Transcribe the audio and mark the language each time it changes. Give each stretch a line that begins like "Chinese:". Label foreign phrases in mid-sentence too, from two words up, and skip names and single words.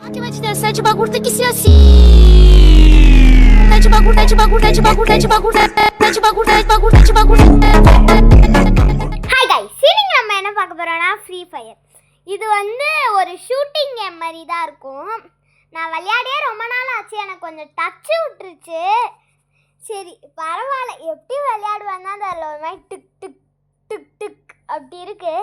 Portuguese: Que vai te dar 7 bagulho tem que ser assim. 7 bagulho, 7 bagulho, 7 bagulho, 7 bagulho, 7 bagulho, 7 bagulho, 7 bagulho.
Tamil: ஹாய் கைஸ், இன்னைக்கு நம்ம என்ன பார்க்க போறோம்னா ஃப்ரீ ஃபயர். இது ஒரு
English: shooting game
Tamil: மாதிரி தான் இருக்கும். நான் விளையாடியே ரொம்ப நாள் ஆச்சு, எனக்கு கொஞ்சம் டச்சு விட்டுருச்சு. சரி பரவாயில்ல, எப்படி விளையாடுவேன்னா அதில் ஒரு மாதிரி டிக் டிக் டிக் டிக் அப்படி இருக்கு.